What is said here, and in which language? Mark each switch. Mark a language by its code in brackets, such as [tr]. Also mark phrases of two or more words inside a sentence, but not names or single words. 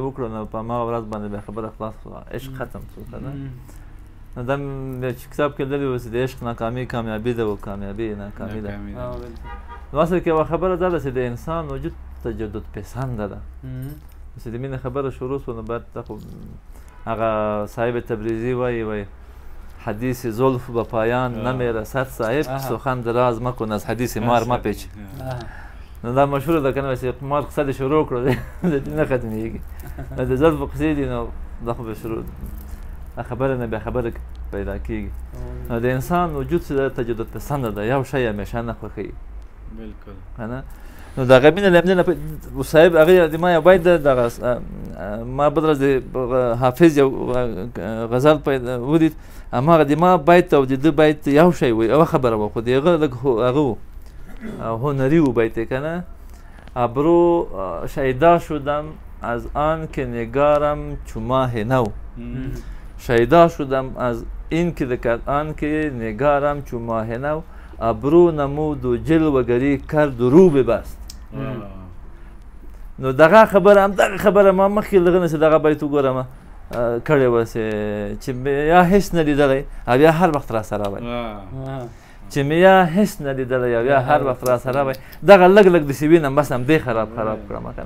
[ps] وکړه نو په هماغه ورځ باندې بیا خبره خلاص شوه عشق ختم شو که نه نو دا چې کتاب کې لیدلي وو چې د عشق ناکامي کامیابي ده او کامیابي ناکامي ده نو اصل کې یوه خبره دا ده چې د انسان وجود تجدد پسنده ده چې د مینې خبره شروع شوه نو باید هغه صاحب تبریزي وایي [fa] حدیث زلف به پایان نمیرسد صاحب سخن دراز مکن از حدیث مار مپیچ [ps] نو دا مشهوره ده که نه چې مار قصه دې شروع کړو دې نه ختمېږي د زلفو قصې دي نو دا خو به شروع دا خبره نه بیا خبره پیدا کېږي. نو د انسان وجود چې ده تجدد پسنده ده، یو شی همیشه نه خوښوي. بالکل. که نه؟ نو د هغه مینه له همدې نه صاحب هغې د ما یو بیت ده، دغه ما بل ورځ د حافظ یو غزل ولید، هماغه د ما بیت او د ده بیت یو شی و، یوه خبره وه، خو د هغه لږ هغه و هنري و بیت یې که نه. [fa] ابرو شیدا شدم از آن که نگارم چو ماه نو، شیدا شدم از این که آن که نگارم چو ماه نو، ابرو نمود و جلوه‌گری کرد و رو ببست. [ps] نو دغه خبره همدغه خبره ما مخکې دغه نه چې دغه بیت وګورم کړې وه چې یا هېڅ نه لیدلی او یا هر وخت را سره وی، چې مې یا هېڅ نه لیدلی او یا هر وخت را سره وی. دغه لږ لږ داسې وینم بس همدې خراب کړم که نه.